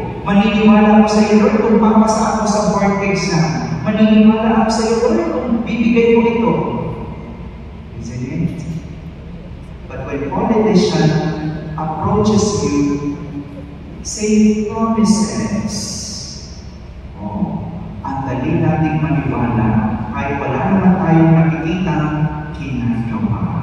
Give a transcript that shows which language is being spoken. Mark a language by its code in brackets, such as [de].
[tl] Maniniwala ako sa iyo, Lord, kung papasa ako sa board exam. Maniniwala ako sa iyo, Lord, kung bibigay mo ito. [en] Isn't it? But when politician approaches you, say promises. [tl] Oh, ang dali nating maniwala kahit wala naman tayong nakikita ginagawa.